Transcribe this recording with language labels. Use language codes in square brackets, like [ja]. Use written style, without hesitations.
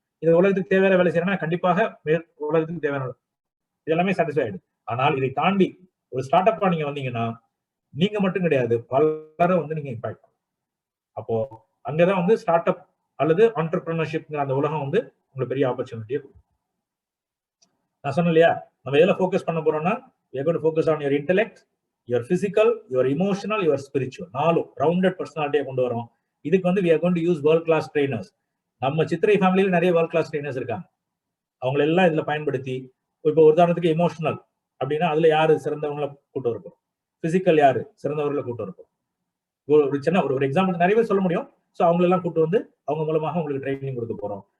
[ta] இது உலகத்துக்கு தேவையான வேலை செய்யறேன்னா கண்டிப்பாக உலகத்துக்கு தேவையான இது எல்லாமே சாட்டிஸ்ஃபை ஆயிடுது. ஆனால் இதை தாண்டி ஒரு ஸ்டார்ட் அப்பா நீங்க வந்தீங்கன்னா நீங்க மட்டும் கிடையாது, பலரை வந்து நீங்க இம்பாக்ட். அப்போ அங்கதான் வந்து ஸ்டார்ட் அப் அல்லது ஆண்டர்பிரினர்ஷிப்ங்கிற அந்த உலகம் வந்து உங்களுக்கு பெரிய ஆப்பர்ச்சுனிட்டியை கொடுக்கும். நான் சொன்னேன் இல்லையா, நம்ம எதில் ஃபோக்கஸ் பண்ண போறோம்னா [en] we are going to focus on your intellect, your physical, your emotional, your spiritual. [ta] 4 rounded பர்சனாலிட்டியை கொண்டு வரோம். இதுக்கு வந்து [en] we are going to use world class trainers. [ta] நம்ம சித்திரை ஃபேமிலியில நிறைய வேர்ல்ட் கிளாஸ் ட்ரெயினர்ஸ் இருக்காங்க. அவங்களை எல்லாம் இதுல பயன்படுத்தி, இப்போ உதாரணத்துக்கு எமோஷனல் அப்படின்னா அதுல யாரு சிறந்தவங்களை கூட்டு இருப்போம், பிசிக்கல் யாரு சிறந்தவர்களை கூட்டு இருப்போம். ஒரு சின்ன ஒரு எக்ஸாம்பிள் நிறைய சொல்ல முடியும். ஸோ அவங்களெல்லாம் கூட்டு வந்து அவங்க மூலமாக உங்களுக்கு ட்ரைனிங் கொடுக்க போறோம்.